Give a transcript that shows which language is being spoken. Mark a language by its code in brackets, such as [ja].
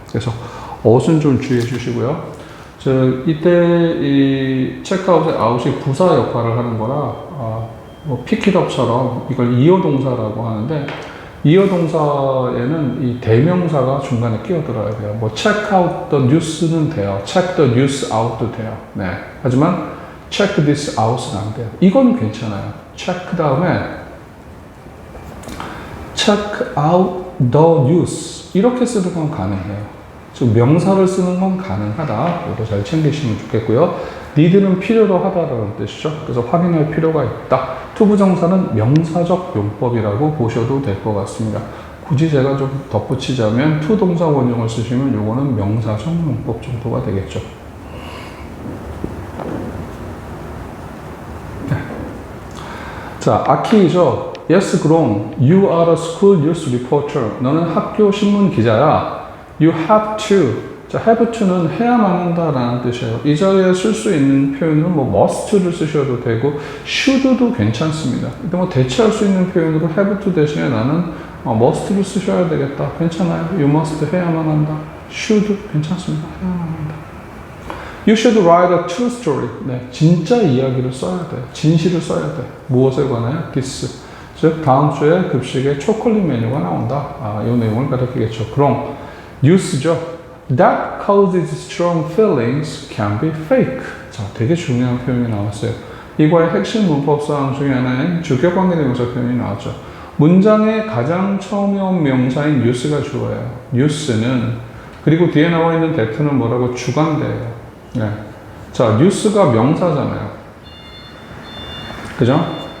[ko] 그래서 어순 좀 주의해 주시고요. 이때 이 check out의 out이 부사 역할을 하는 거라 pick it up처럼 이걸 이어 동사라고 하는데 이어 동사에는 이 대명사가 중간에 끼어들어야 돼요. check out the news는 돼요. check the news out도 돼요. 네. 하지만 check this out은 안 돼요. 이건 괜찮아요. check 다음에 check out the use 이렇게 쓰는 건 가능해요. 즉 명사를 쓰는 건 가능하다. 이거 잘 챙기시면 좋겠고요. need는 필요로 하다라는 뜻이죠. 그래서 확인할 필요가 있다. 투부정사는 명사적 용법이라고 보셔도 될 것 같습니다. 굳이 제가 좀 덧붙이자면 to 동사 원형을 쓰시면 요거는 명사적 용법 정도가 되겠죠. 네. 자, 아키이죠. [en] Yes, 그럼 you are a school news reporter. [ko] 너는 학교 신문 기자야. [en] You have to. [ko] 자, have to는 해야만 한다라는 뜻이에요. 이 자리에 쓸 수 있는 표현은 뭐 must를 쓰셔도 되고 should도 괜찮습니다. 근데 뭐 대체할 수 있는 표현으로 have to 대신에 나는 must를 쓰셔야 되겠다. 괜찮아요. You must 해야만 한다. should 괜찮습니다. 해야만 한다. [en] You should write a true story. [ko] 네, 진짜 이야기를 써야 돼. 진실을 써야 돼. 무엇에 관하여? This. 즉 다음 주에 급식에 초콜릿 메뉴가 나온다. 이 내용을 가리키겠죠. 그럼 use죠. [en] That causes strong feelings can be fake. [ko] 자, 되게 중요한 표현이 나왔어요. 이과의 핵심 문법사항 중에 하나인 주격관계대명사 표현이 나왔죠. 문장의 가장 처음에 온 명사인 use가 주어예요. use는 그리고 뒤에 나와 있는 that는 뭐라고? 주관대예요. 네. 자, use가 명사잖아요. 그죠?